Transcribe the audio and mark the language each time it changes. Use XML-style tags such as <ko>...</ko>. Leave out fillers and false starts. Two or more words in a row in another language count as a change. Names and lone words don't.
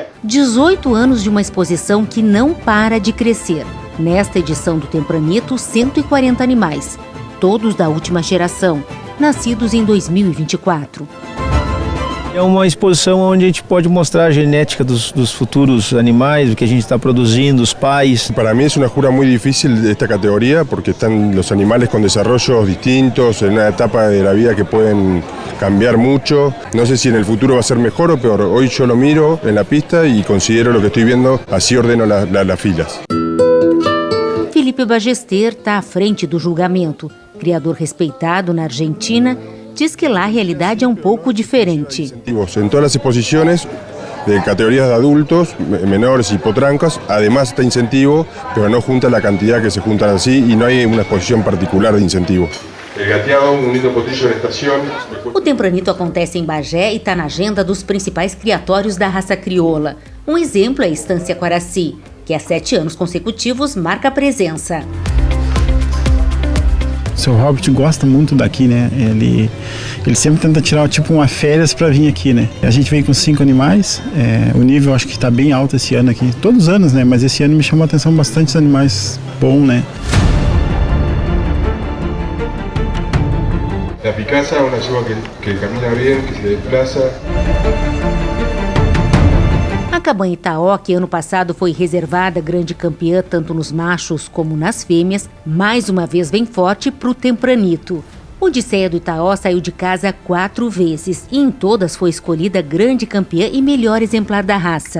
<pt>18 anos de uma exposição que não para de crescer. Nesta edição do Tempranito, 140 animais, todos da última geração, nascidos em 2024. É uma exposição onde a gente pode mostrar a genética dos futuros animais, o que a gente está produzindo, os pais.</pt> <es>Para mí es una jura muy difícil esta categoría porque están los animales con desarrollos distintos, en una etapa de la vida que pueden cambiar mucho. No sé si en el futuro va a ser mejor o peor. Hoy yo lo miro en la pista y considero lo que estoy viendo, así ordeno las filas.</es> <pt>Felipe Ballester está à frente do julgamento. Criador respeitado na Argentina, diz que lá a realidade é um pouco diferente.</pt> <es>En todas las exposiciones de categorías de adultos, menores y potrancas, además está incentivo, pero no junta la cantidad que se juntan así y no hay una exposición particular de incentivo. El gateado, un lindo potrillo en estación.</es> <pt>O Tempranito acontece em Bagé e está na agenda dos principais criatórios da raça crioula. Um exemplo é a Estância Quaraci, que há 7 anos consecutivos marca a presença. O seu Robert gosta muito daqui, né? Ele sempre tenta tirar tipo uma férias para vir aqui, né? A gente vem com 5 animais, o nível acho que está bem alto esse ano aqui. Todos os anos, né? Mas esse ano me chamou a atenção bastante os animais bons, né?</pt> <es>La Picasa, una yegua que camina bien, que se desplaza.</es> <pt>A cabanha Itaó, que ano passado foi reservada grande campeã tanto nos machos como nas fêmeas, mais uma vez vem forte para o Tempranito. Odisseia do Itaó saiu de casa 4 vezes e em todas foi escolhida grande campeã e melhor exemplar da raça.</pt>